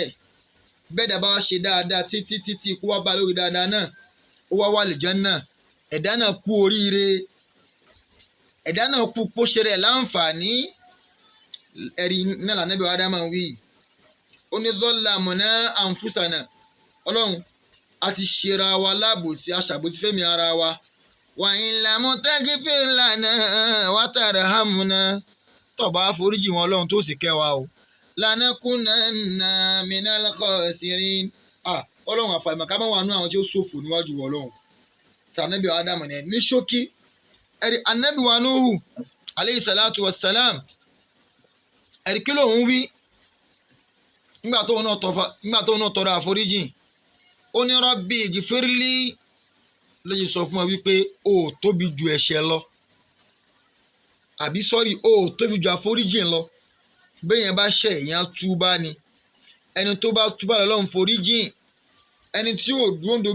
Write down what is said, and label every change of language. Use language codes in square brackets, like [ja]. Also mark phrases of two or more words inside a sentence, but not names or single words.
[yo] bẹ́ẹ̀ dà bá ṣe dáadáa títí ikú wá bá lórí dáadáa náà ó wá wà àlìjánnà ẹ̀dá náà kú oríire ẹ̀dá náà kú pósẹ rẹ̀ láǹfààní. ẹ̀rí náà l'Ànábì Ádámù wí ó ní [ar] ظلمنا أنفسنا [yo] Ọlọ́run a ti ṣera wa lábòsí aṣàbòsí fẹ́mi ara wa [ar] وإن لم تغفر لنا وترحمنا [yo] tó bá foríjì wọn Ọlọ́run tó sì kẹ́ wa o [ar] لنكونن من الخاسرين. [yo] Ọlọ́run àfàìmọ̀ ká má wà nú àwọn tí ó ṣòfò níwájú Ọlọ́run. tí Ànábì Ádámù ní ṣókí ẹ̀rí Ànábì wa Núhù [ar] عليه الصلاة والسلام [yo] ẹ̀rí kí lòun wí nígbà tóun náà tọrọ àforíjì ó ní [ar] رب اغفر لي [yo] lóye sọ fún ọ wípé ó tóbi ju ẹ̀ṣẹ̀ lọ àbí sọ́rí ó tóbi ju àforíjì lọ béèyàn bá ṣẹ̀ èèyàn túbá ni ẹni tó bá túbá lọ́lọ́run foríjì ẹni tí ò dúró ń